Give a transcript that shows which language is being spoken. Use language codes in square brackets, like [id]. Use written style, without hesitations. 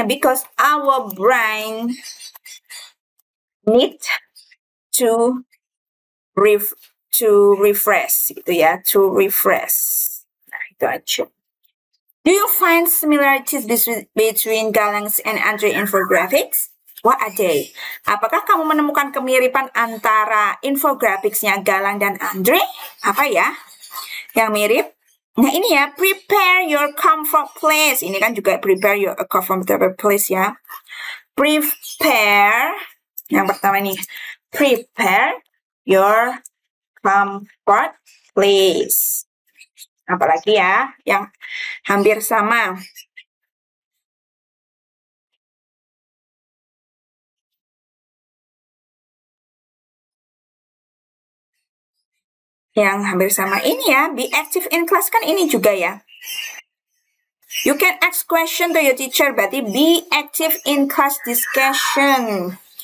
[en] Because our brain need to refresh, [id] gitu ya. [en] To refresh. [id] Nah, itu aja. [en] Do you find similarities between Galang's and Andre infographics? What are they? [id] Apakah kamu menemukan kemiripan antara infographics-nya Galang dan Andre? Apa ya yang mirip? Nah, ini ya, [en] prepare your comfort place. [id] Ini kan juga [en] prepare your comfortable place ya. Prepare, [id] yang pertama nih, [en] prepare your comfort place. [id] Apalagi ya, yang hampir sama. Yang hampir sama ini ya, [en] be active in class [id] kan ini juga ya. [en] You can ask question to your teacher, berarti be active in class discussion.